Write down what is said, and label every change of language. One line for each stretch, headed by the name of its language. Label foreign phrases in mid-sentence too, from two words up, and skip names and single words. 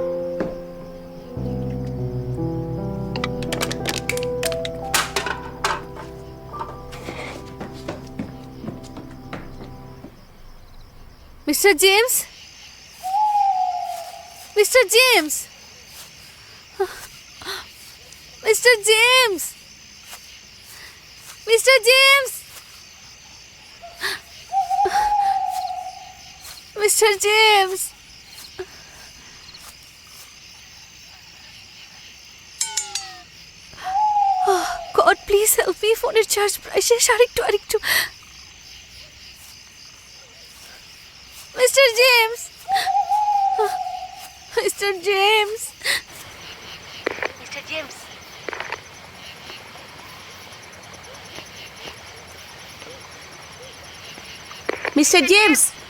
Bangla: মিস্টার জেমস, মিস্টার জেমস, মিস্টার জেমস, মিস্টার জেমস, মিস্টার জেমস।
English: God please help me,
Bangla: ফোনের চার্জ প্রায় শেষ। আরেকটু। Mr. James! Mr. James! মিস্টার জেমস, মিস্টার জেমস,